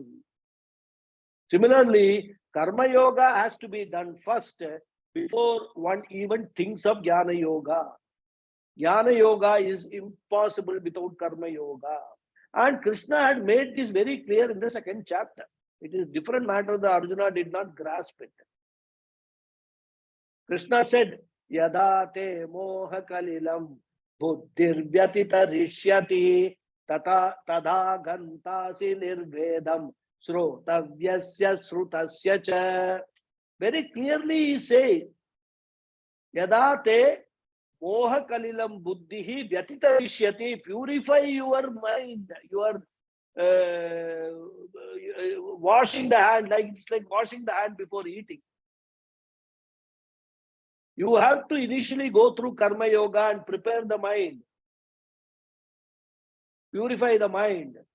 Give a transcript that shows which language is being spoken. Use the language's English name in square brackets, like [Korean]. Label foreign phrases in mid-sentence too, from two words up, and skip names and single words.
[English] Similarly, Karma Yoga has to be done first before one even thinks of Jnana Yoga. Jnana Yoga is impossible without Karma Yoga. And Krishna had made this very clear in the second chapter. It is a different matter that Arjuna did not grasp it. Krishna said, [Sanskrit] Yada te moha kalilam buddhir vyatita rishyati tata tada gantasi nirvedam srotavyasya srutasya cha. [English] Very clearly he says, [Sanskrit] Yada te moha kalilam buddhihi vyatita rishyati. [English] Purify your mind, your washing the hand, like it's like washing the hand before eating. You have to initially go through Karma Yoga and prepare the mind, purify the mind.